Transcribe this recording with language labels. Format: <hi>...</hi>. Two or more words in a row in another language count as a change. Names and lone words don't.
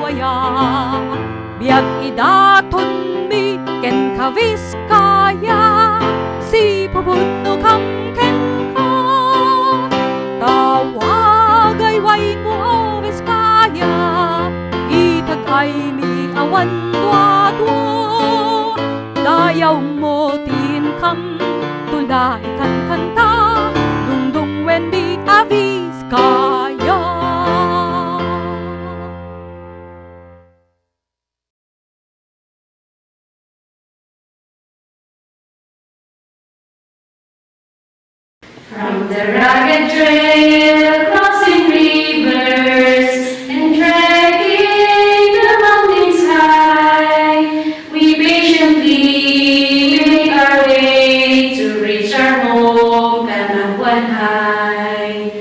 <ilo>biag idaton mi ken ka Vizcaya si pupudno kam ken ko tawagay way mo o Vizcaya itagay mi awan dwa-dwa dayaw mo tin kam tulay kan kanta dungdung wen di a Vizcaya.</ilo> <en>From the rugged trail, crossing rivers, and trekking the mountains high, we patiently make our way to reach our home, Canabuan High.</en>